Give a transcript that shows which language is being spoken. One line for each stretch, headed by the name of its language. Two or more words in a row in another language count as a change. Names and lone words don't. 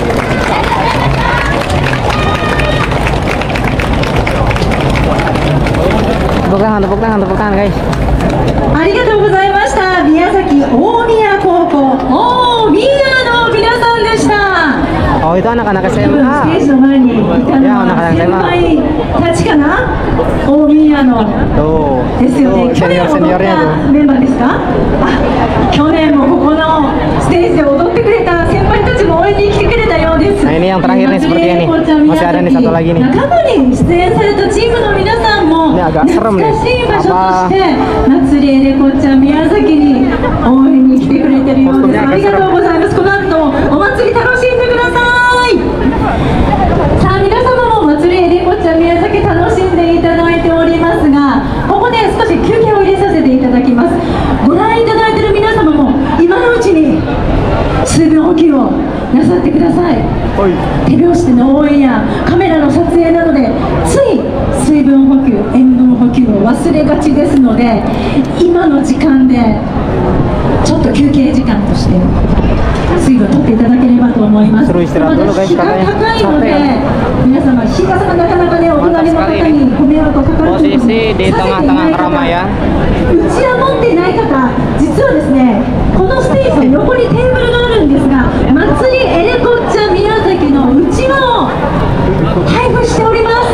Indonesian: Tepuk tangan guys.
Japanese: ありがとうございました。宮崎大宮高校大宮の皆さんでした。
Indonesian: Oh itu anak-anak
Japanese: ステ
Indonesian: SMA.
Japanese: ージの前にいたのは先輩たちかな。大宮の
Indonesian: Tuh,
Japanese: ですよね。
Indonesian: tuh
Japanese: 去年も踊っ
Indonesian: senior-seniornya
Japanese: た
Indonesian: tuh.
Japanese: メンバーですか。あ、去年もここのステージで踊ってくれた先輩たちも応援に来てくれたようです。
Indonesian: Nah ini yang terakhir nih sepertinya nih. Masih ada nih satu lagi nih.
Japanese: 仲間に出演されたチームの皆さんも
Indonesian: Ini agak serem
Japanese: 懐
Indonesian: nih.
Japanese: かしい場所として祭りエレコちゃん宮崎に応援に来てくれてるようです。
Indonesian: Kostumnya
Japanese: あ
Indonesian: agak
Japanese: りがと
Indonesian: serem.
Japanese: うございます。この後お祭り楽しんでください。さあ皆様も祭りエレコちゃん宮崎楽しんでいただいておりますが、ここで少し休憩を入れさせていただきます。ご覧いただいている皆様も今のうちに水分補給をなさってください。 Oi. 手拍子での応援やカメラの撮影などでつい水分補給、塩分補給を忘れがちですので、今の時間でちょっと休憩時間として水分を取っていただければと思います。
Indonesian: Seru istirahat dulu guys,
Japanese: 日が
Indonesian: katanya
Japanese: 高いので
Indonesian: capek.
Japanese: 皆様日がなかなかねお隣の方にご迷惑がかかると思うので
Indonesian: Posisi di
Japanese: させてい
Indonesian: tengah-tengah
Japanese: ない方
Indonesian: keramaian.
Japanese: うちわ持っていない方、実はですね、このステージの横にテーブルがあるんですが、祭りエレコッチャ宮崎のうちわを配布しております。